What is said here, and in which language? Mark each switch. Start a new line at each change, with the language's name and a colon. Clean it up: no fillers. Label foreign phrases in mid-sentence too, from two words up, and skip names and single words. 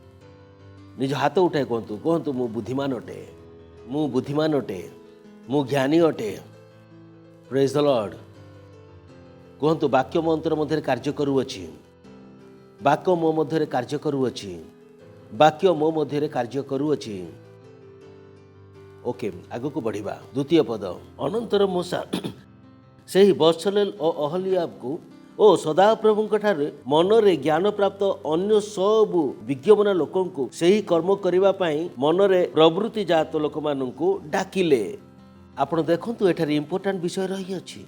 Odia: ନିଜ ହାତ ଉଠାଇ କୁହନ୍ତୁ ମୁଁ ବୁଦ୍ଧିମାନ ଅଟେ, ମୁଁ ବୁଦ୍ଧିମାନ ଅଟେ, ମୁଁ ଜ୍ଞାନୀ ଅଟେ।
English: praise the Lord.
Odia: କୁହନ୍ତୁ ବାକ୍ୟ ମୋ ଅନ୍ତର ମଧ୍ୟରେ କାର୍ଯ୍ୟ କରୁଅଛି। ବାକ୍ୟ ମୋ ମଧ୍ୟରେ କାର୍ଯ୍ୟ କରୁଅଛି। ବାକ୍ୟ ମୋ ମଧ୍ୟରେ କାର୍ଯ୍ୟ କରୁଅଛି। ଓକେ ଆଗକୁ ବଢ଼ିବା ଦ୍ୱିତୀୟ ପଦ ଅନନ୍ତର ମୂସା ସେହି ବତ୍ସଲେଲ ଓ ଅହଲିଆବକୁ ଓ ସଦାପ୍ରଭୁଙ୍କ ଠାରେ ମନରେ ଜ୍ଞାନ ପ୍ରାପ୍ତ ଅନ୍ୟ ସବୁ ବିଜ୍ଞମନା ଲୋକଙ୍କୁ ସେହି କର୍ମ କରିବା ପାଇଁ ମନରେ ପ୍ରବୃତ୍ତି ଜାତ ଲୋକମାନଙ୍କୁ ଡାକିଲେ। ଆପଣ ଦେଖନ୍ତୁ ଏଠାରେ ଇମ୍ପୋର୍ଟାଣ୍ଟ ବିଷୟ ରହିଅଛି।